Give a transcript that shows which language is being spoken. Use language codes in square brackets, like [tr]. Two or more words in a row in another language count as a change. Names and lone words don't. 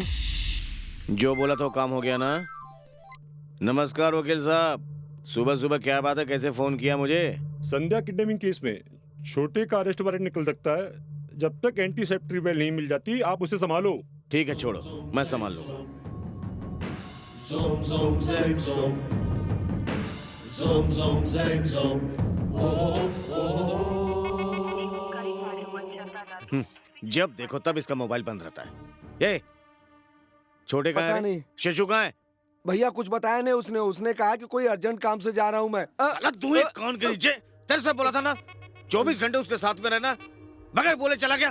[hi] जो बोला तो काम हो गया ना? नमस्कार वकील साहब, सुबह सुबह क्या बात है, कैसे फोन किया मुझे? संध्या [en] kidnapping case [hi] में छोटे का [en] arrest warrant [hi] निकल सकता है। जब तक [en] anticipatory bail [hi] नहीं मिल जाती, आप उसे संभालो। ठीक है, छोड़ो, मैं संभाल लूंगा। Zoom, zoom, zang, zoom. Zoom, zoom, zang, zoom. जब देखो तब इसका मोबाइल बंद रहता है। ये छोटे कहाँ पता है? नहीं। शशु कहाँ है? भैया कुछ बताया नहीं उसने। उसने कहा कि कोई अर्जेंट काम से जा रहा हूँ मैं। साला तू एक कान के नीचे, तेरे से बोला था ना 24 घंटे उसके साथ में रहना, बगैर बोले चला गया।